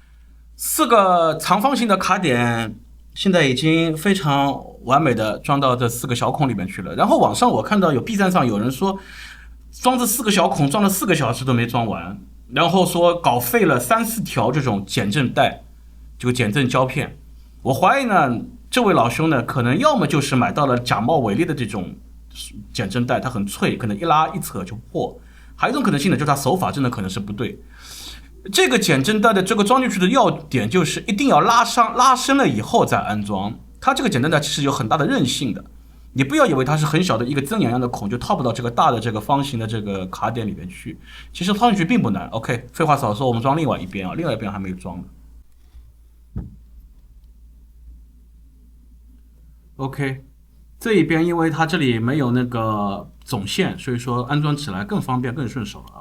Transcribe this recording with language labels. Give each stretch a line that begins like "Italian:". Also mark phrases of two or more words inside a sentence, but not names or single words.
Chinese: ，4 個長方形的卡點現在已經非常完美的裝到這4個小孔裡面去了。然後網上我看到有 B 站上有人說，裝這4個小孔装了4個小時都沒裝完，然後說搞廢了3、4條這種減震帶，這個減震膠片。我懷疑呢，這位老兄呢，可能要麼就是買到了假冒偽劣的這種減震帶，它很脆，可能一拉一扯就破。還有一種可能性呢，就是他手法真的可能是不对。這個减震带的这個裝進去的要點就是一定要拉伸了以後再安裝。它這個減震帶其實有很大的韌性的，你不要以為它是很小的一個針眼樣的孔就套不到這個大的這個方形的這個卡點裡面去，其實套進去並不難。OK， 廢話少說，我們裝另外一邊啊，另外一邊還沒有裝呢。OK， 這一邊因為它這裡沒有那個總線，所以說安裝起來更方便更順手了啊。